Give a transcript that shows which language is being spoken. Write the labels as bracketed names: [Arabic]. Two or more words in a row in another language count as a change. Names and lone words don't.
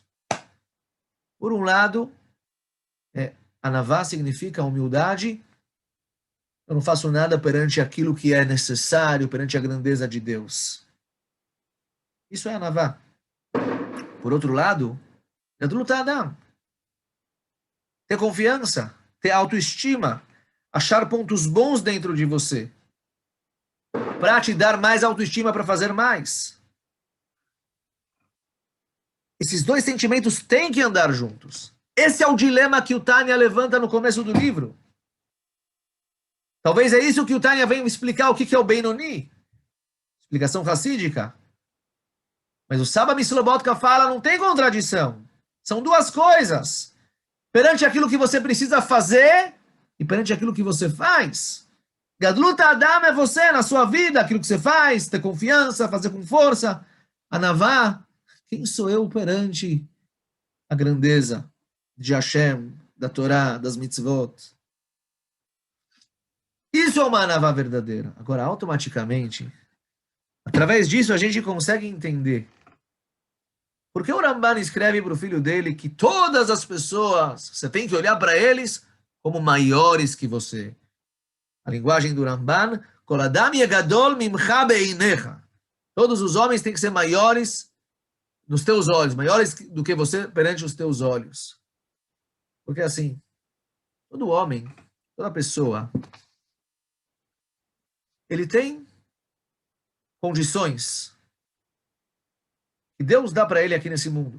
[Portuguese] Por um lado, anavá significa humildade. Eu não faço nada perante aquilo que é necessário, perante a grandeza de Deus. Isso é anavá. Por outro lado, [Hebrew] גדלות האדם. [Portuguese] Ter confiança, ter autoestima, achar pontos bons dentro de você, para te dar mais autoestima para fazer mais. Esses dois sentimentos têm que andar juntos. Esse é o dilema que o Tânia levanta no começo do livro. Talvez é isso que o Tânia vem explicar o que é o Benoni. Explicação racídica. Mas o Saba Mislobotka fala, não tem contradição. São duas coisas. Perante aquilo que você precisa fazer e perante aquilo que você faz. [Hebrew] גדלות האדם [Portuguese] é você na sua vida, aquilo que você faz, ter confiança, fazer com força. Anavá, quem sou eu perante a grandeza de Hashem, da Torá, das mitzvot? Isso é uma anavá verdadeira. Agora, automaticamente, através disso, a gente consegue entender porque o Ramban escreve para o filho dele que todas as pessoas, você tem que olhar para eles como maiores que você. A linguagem do Ramban, [Hebrew] כל אדם יגדל ממך בעיניך. [Portuguese] Todos os homens têm que ser maiores nos teus olhos, maiores do que você perante os teus olhos. Porque assim, todo homem, toda pessoa, ele tem condições que Deus dá para ele aqui nesse mundo.